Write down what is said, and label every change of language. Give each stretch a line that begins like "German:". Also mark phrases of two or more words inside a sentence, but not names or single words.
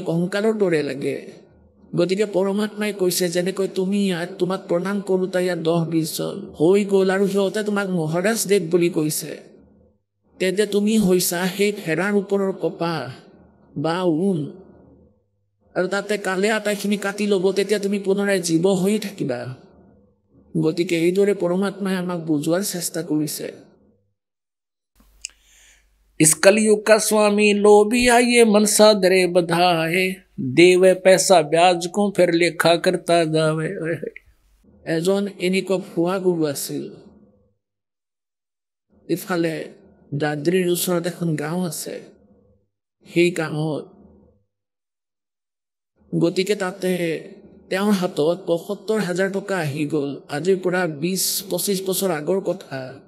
Assamese: কংকালৰ দৰে লাগে গতিকে পৰমাত্মাই কৈছে যেনেকৈ তুমি ইয়াত তোমাক প্ৰণাম কৰোঁতা ইয়াত 10-20 জন হৈ গ'ল আৰু সিহঁতে তোমাক মহাৰাজ দেৱ বুলি কৈছে তেন্তে তুমি হৈছা সেই ফেৰাৰ ওপৰৰ কপাহ বা ঊণ আৰু তাতে কালে আটাইখিনি কাটি ল'ব তেতিয়া তুমি পুনৰাই জীৱ হৈয়ে থাকিবা গতিকে এইদৰে পৰমাত্মাই আমাক বুজোৱাৰ চেষ্টা কৰিছে
Hindi: इस कलयुग का स्वामी लोभिया ये मनसा दरे बधाए देवे पैसा ब्याज को फिर लेखा करता जावे
Assamese: এজন এনেকুৱা ভুৱা গুৰু আছিল ইফালে দাদ্ৰিৰ ওচৰত এখন গাঁও আছে সেই গাঁৱত গতিকে তাতে তেওঁৰ হাতত ৭৫,০০০ টকা আহি গ'ল আজিৰ পৰা ২০-২৫ বছৰ আগৰ কথা